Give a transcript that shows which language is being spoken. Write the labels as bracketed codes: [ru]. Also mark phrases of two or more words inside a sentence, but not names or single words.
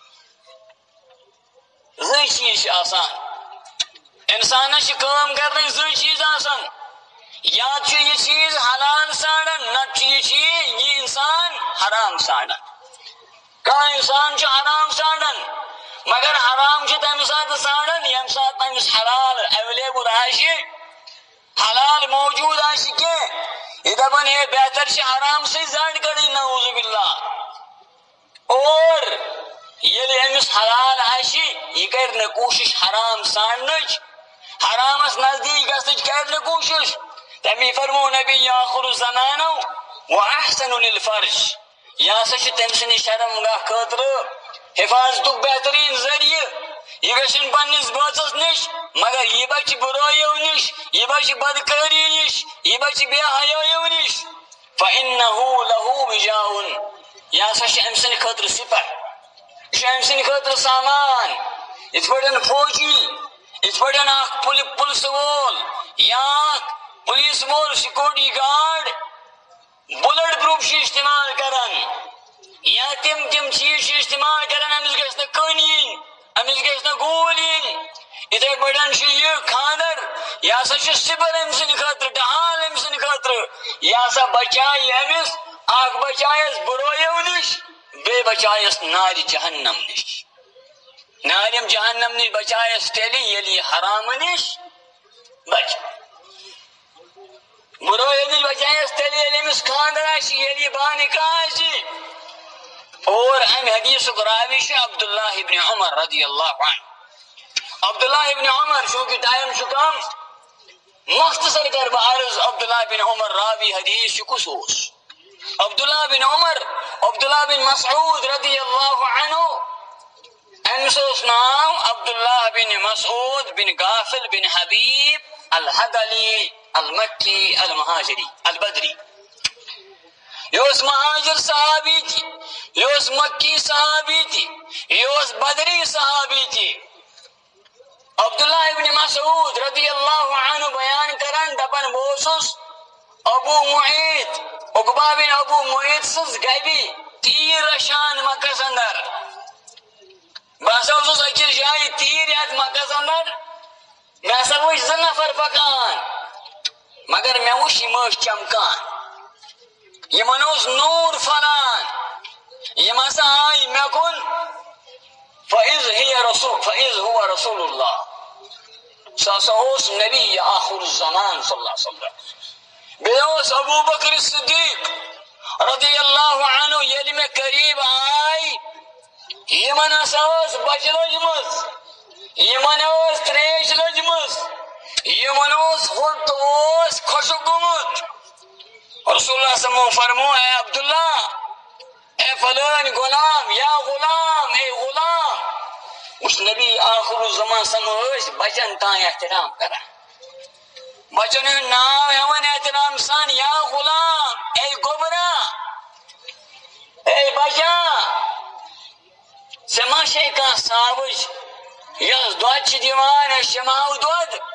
[ks] زٕ چیٖز چھِ آسان انسانس چھِ کٲم کرنٕکۍ زٕ چیٖز آسان یا چھُ یہِ چیٖز حلال ژھانڈان نتہٕ چھُ یہِ انسان حرام ژھانڈان کانٛہہ انسان چھُ حرام ژھانڈان مگر حرام چھُ تمہِ ساتہٕ ژھانڈان ییٚمہِ ساتہٕ تٔمِس حلال ایویلیبل آسہِ حلال موجود آسہِ کینٛہہ یہِ دپان ہے بہتر چھِ حرام سۭتۍ زڈ کڑٕنۍ [ar] نعوذ باللہ [ks] اور ییٚلہِ أمِس حلال آسہِ یہِ کرِ نہٕ کوٗشش حرام ژھانڈنٕچ حرامس نزدیٖک گژھنٕچ کرِ نہٕ کوٗشش تمی فرمو نبی آخر الزمانو [ar] وَأَحْسَنُ لِلْفَرْجِ [ks] یہ ہسا چھُ تٔمۍ سٕنٛدِ شرمگاہ خٲطرٕ حفاظتُک بہتریٖن ذٔریعہٕ یہِ گژھِنۍ پننِس بٲژس نِش مگر یہِ بچہِ برٲیو نِش یہِ بچہِ بدکٲری نِش یہِ بچہِ بے حیٲیو نِش [ar] فَإِنَّهُ لَهُ وِجَاءٌ [ks] یہ ہسا چھُ أمۍ سٕنٛدِ خٲطرٕ سِپر یہِ چھُ أمۍ سٕنٛدِ خٲطرٕ سامان یِتھ پٲٹھۍ فوجی یِتھ پٲٹھۍ اکھ پُلسہٕ وول یا پولیس وول [en] security guard bulletproof [ks] چھُ استعمال کران یا تِم چیٖز چھِ استعمال کران أمِس گژھِ نہٕ کٔنۍ یِنۍ أمِس گژھِ نہٕ گوٗل یِنۍ یِتھے پٲٹھۍ چھُ یہِ خاندر یہِ ہسا چھُ سِپر أمۍ سٕنٛدِ خٲطرٕ ڈہال أمۍ سٕنٛدِ خٲطرٕ یہِ ہسا بچایہِ أمِس اکھ بچایس برٲیو نِش بیٚیہِ بچایس نارِ جہنم نِش نارِ جہنم نِش بچایس تیٚلہِ ییٚلہِ یہِ حرامہٕ نِش بچہِ برٲیو نِش بچایس تیٚلہِ ییٚلہِ أمِس خاندر آسہِ ییٚلہِ یہِ بانِکاہ آسہِ اور امہِ حدیثُک راوی چھُ عبداللہ ابن عمر [ar] رضی اللہ عنہ [ks] عبداللہ ابن عمر چونکہ ٹائم چھُ کم مختصر کر بہٕ عرض عبداللہ بن عمر راوی حدیث چھُ کُس اوس عبداللہ بن عمر عبداللہ بن مسعود [ar] رضی اللہ عنہ [ks] أمِس اوس ناو عبداللہ بن مسعود بن غافل بن حبیب الحدلی المکی المہاجری البدری یہ اوس مہاجر صحابی تھی یہ اوس مکی صحابی تھی یہ اوس بدری صحابی تھی عبداللہ ابن مسعود [ar] رضی اللہ عنہ [ks] بیان کران دپان بہٕ اوسُس ابو معیط عقبہ بن ابو معیط سٕنٛز گبہِ تیٖر رچھان مکس اندر بہٕ ہسا اوسُس أکِس جایہِ تیٖر یتھ مکس اندر مےٚ ہسا وٕچھ زٕ نفر پکان مگر مےٚ وٕچھ یِم ٲسۍ چمکان یِمن اوس نوٗر پھلان یِم ہسا آیہِ مےٚ کُن [ar] فإذ هو رسول اللہ [ks] سُہ ہسا اوس نبی آخر الزمان [ar] صلی اللہ علیہ وسلم [ks] بیٚیہِ اوس ابو بکر صدیق [ar] رضی اللہ عنہ [ks] ییٚلہِ مےٚ قریٖب آے یِمن ہسا ٲس بچہِ لٔجمٕژ یِمن ٲس تریش لٔجمٕژ یِمن اوس ہوٚٹ اوس خۄشک گوٚمُت رسول اللہ [ar] صلی اللہ علیہ وسلم [ks] فرمو اے عبداللہ اے فلان غلام [ar] یا غلام [ks] اے غلام اس نبی آخر الزمان سمو ٲسۍ بچن تام احترام کران بچن ہُنٛد ناو ہٮ۪وان احترام سان [ar] یا غلام [ks] اے گوبرا اے بچا ژےٚ ما چھے کانٛہہ ساوٕج یۄس دۄد چھِ دِوان أسۍ چٮ۪مہو دۄد